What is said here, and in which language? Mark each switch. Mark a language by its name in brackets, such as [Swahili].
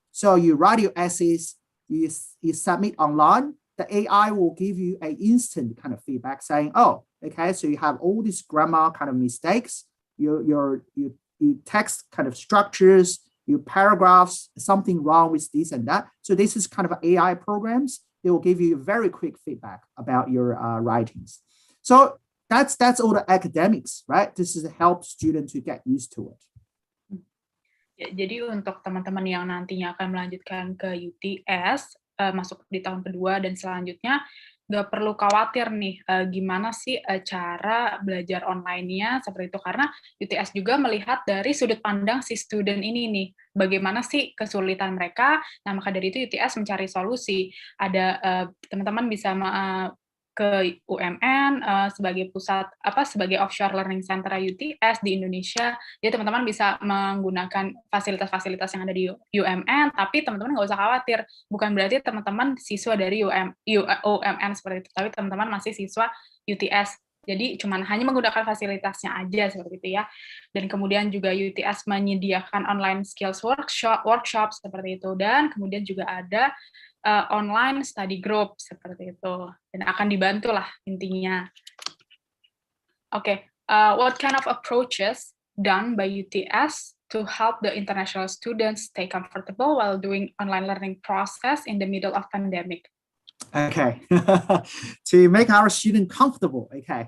[English] So you write your essays, you submit online, the AI will give you an instant kind of feedback saying, oh, okay, so you have all these grammar kind of mistakes, your text kind of structures, your paragraphs, something wrong with this and that. So this is kind of AI programs. They will give you very quick feedback about your writings. So that's all the academics, right? This is to help students to get used to it. [Indonesian] Ya, jadi untuk teman-teman yang nantinya akan melanjutkan ke UTS, masuk di tahun kedua dan selanjutnya, nggak perlu khawatir nih gimana sih cara belajar online-nya seperti itu, karena UTS juga melihat dari sudut pandang si student ini nih, bagaimana sih kesulitan mereka. Nah, maka dari itu UTS mencari solusi. Ada teman-teman bisa ke UMN sebagai pusat sebagai [English] offshore learning center [Indonesian] UTS di Indonesia. Jadi teman-teman bisa menggunakan fasilitas-fasilitas yang ada di UMN, tapi teman-teman nggak usah khawatir. Bukan berarti teman-teman siswa dari UMN seperti itu, tapi teman-teman masih siswa UTS. Jadi cuman hanya menggunakan fasilitasnya aja seperti itu ya. Dan kemudian juga UTS menyediakan [English] online skills workshop [Indonesian] seperti itu, dan kemudian juga ada [English] online study group [Indonesian] seperti itu, dan akan dibantu lah intinya. [English] Okay, what kind of approaches done by UTS to help the international students stay comfortable while doing online learning process in the middle of pandemic? Okay, to make our student comfortable. Okay.